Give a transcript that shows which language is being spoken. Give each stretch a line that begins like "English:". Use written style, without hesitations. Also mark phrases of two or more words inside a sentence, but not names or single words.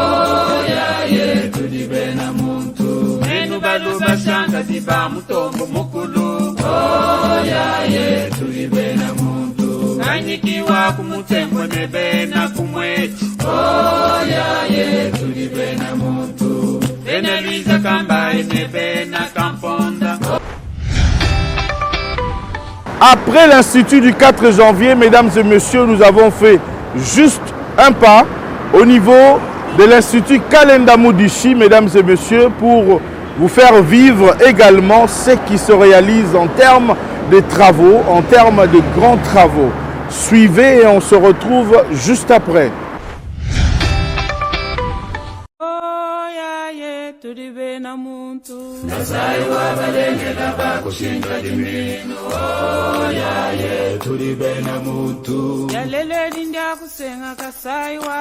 Luba-Lulua: tulibena muntu Enu balu bashanga tiba mutombo mukulu tulibena muntu Kanyikiwa kumutembo ne bena kumweti tulibena muntu Bena Luisa Kambaye ne bena kamponda
French: Après l'Institut du 4 janvier, mesdames et messieurs, nous avons fait juste un pas au niveau de l'Institut Kalenda Mudishi, mesdames et messieurs, pour vous faire vivre également ce qui se réalise en termes de travaux, en termes de grands travaux. Suivez et on se retrouve juste après.
Luba-Lulua: tulibena muntu Kasai wabalengela bakushinda limino tulibena muntu Yalele lindia kusenga Kasai